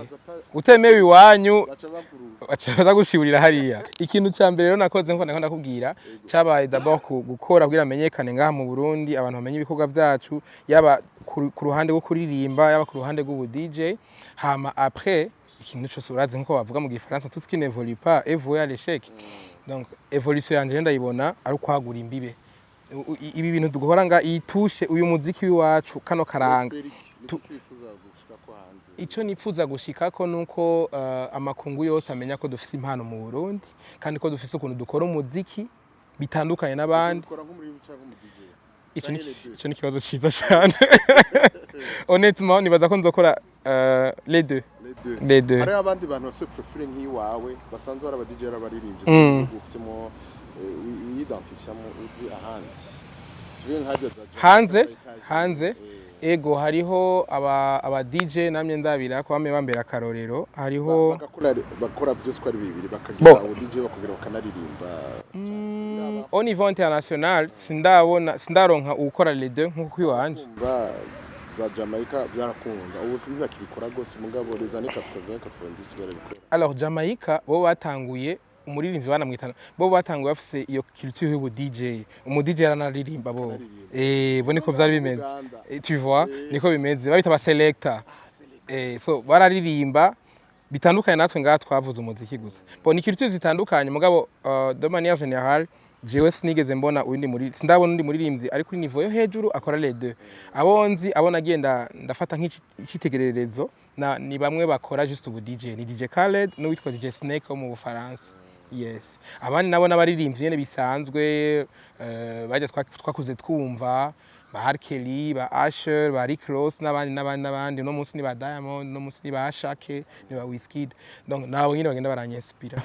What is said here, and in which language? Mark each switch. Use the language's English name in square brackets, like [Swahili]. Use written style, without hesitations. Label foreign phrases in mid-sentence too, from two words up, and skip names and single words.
[Rundi] utemewe iwanyu baca gushibirira hariya. Ikintu cya mbere rero nakoze nko ndakubwira cyabaye d'abord gukora kugira amenyekane ngaha mu Burundi abantu bamenye ibikorwa byacu yaba ku ruhande rwo kuririmba yaba ku ruhande rw'ubu DJ hama après ikintu cyose urazi nko bavuga mu gifaransa [French] tout ce qui n'évolue pas évolue à l'échec. [Rundi] Donc évolution yanje ndayibona ari kwagura imbibe ibi bintu dukora nga itushe uyu muziki w'iwacu kano karanga ico nifuza gushikako nuko amakungu yose amenya ko dufise impano mu Burundi kandi ko dufise ukuntu dukora umuziki bitandukanye n'abandi. Ico ni kibazo ciza cyane honnêtement nibaza ko nzokora [French] les deux. [Rundi] Hari abandi bantu bafise profile nk'iwawe basanzwe ari aba DJ n'abaririmbyi ufisemo identifiamo uzi ahandi hanze ego hariho aba DJ namye ndabira ko bamwe bambera karorero hariho bakora byose ko ari bibiri bakagira abo DJ bakubwira bakanaririmba [French] au niveau international [Rundi] sindaronka ukora [French] les deux [Rundi] nkuko kwiwanje za Jamaica byarakunda ubu sinzi bakibikora gose mugabo [French] les années 80 90 [Rundi] barabikora. Alors Jamaica bo batanguye umuririmbyi banamwitana bo batanguye bafise iyo culture y'ubu DJ umu DJ yaranaririmba bo bo niko byari bimeze [French] tu vois [Rundi] niko bimeze babita ba selector so bararirimba bitandukanye natwe ngaha twavuze umuziki gusa bo ni culture zitandukanye mugabo [French] de manière générale [Rundi] jewe sinigeze mbona sindabona undi muririmbyi ari kuri niveau yo hejuru akora [French] les deux [Rundi] abonzi abona agenda ndafata nk'icitegererezo ni bamwe bakora just ubu DJ ni DJ Khaled n'uwitwa DJ Snake wo mu Bufaransa. Yes abandi nabo n'abaririmbyi nyene bisanzwe bajya twakuze twumva ba Harkeli ba Asher ba Rick Ross n'abandi no munsi ni ba Diamond no munsi ni ba Shake ni ba Wizkid donc nabo nyine bagenda baranyispira.